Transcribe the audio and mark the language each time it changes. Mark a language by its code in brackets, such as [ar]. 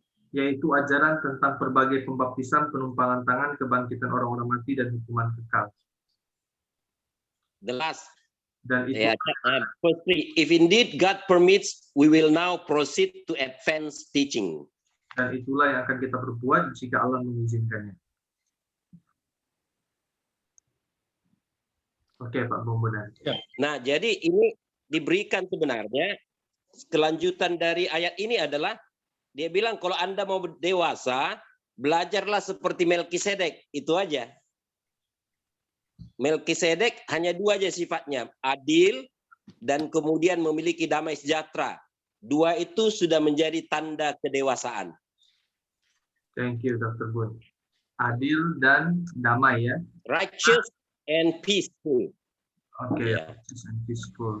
[id] Yaitu ajaran tentang berbagai pembaptisan, penumpangan tangan, kebangkitan orang-orang mati, dan hukuman kekal. [en] The last, [id] Dan itu [en] verse 3. If indeed God permits, we will now proceed to advance teaching. [id] dan itulah yang akan kita perbuat jika Allah mengizinkannya. Oke, Pak Bumbunan. Nah, jadi ini diberikan sebenarnya kelanjutan dari ayat ini adalah dia bilang kalau Anda mau dewasa, belajarlah seperti Melkisedek, itu aja. Melkisedek hanya dua aja sifatnya, adil dan kemudian memiliki damai sejahtera. Dua itu sudah menjadi tanda kedewasaan. [en] Thank you, Dr. Bun. [id] Adil dan damai ya. [en] Righteous and peaceful. Oke, Ya. righteous and peaceful.